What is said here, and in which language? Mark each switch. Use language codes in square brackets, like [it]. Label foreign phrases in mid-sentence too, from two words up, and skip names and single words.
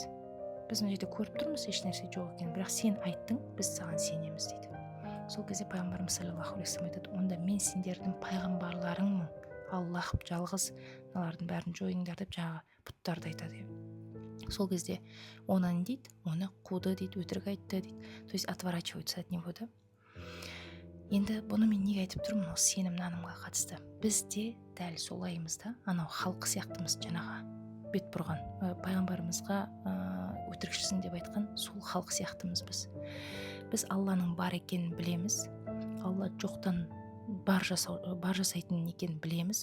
[kk] Біз мына жерде көріп тұрмыз, еш нәрсе жоқ екен, бірақ сен айттың, біз саған сенеміз дейді. Сол кезде пайғамбарымыз [ar] صلى الله عليه وسلم [kk] айтады, онда мен сендердің пайғамбарларыңмын. Аллах жалғыз, мыналардың бәрін жойыңдар деп жаңағы бұттарды айтады. Сол кезде оны не дейді? Оны қуды дейді, өтірік айтты дейді. [ru] То есть отворачиваются от него, да? [kk] Енді бұны мен неге айтып тұрмын? Осы сенім нанымға қатысты. Біз де дәл солаймыз да, анау халық сияқтымыз, жаңағы бет бұрған пайғамбарымызға өтірікшісің деп айтқан сол халық сияқтымыз біз. Біз Алланың бар екенін білеміз. Алла жоқтан бар жасайтын екенін білеміз.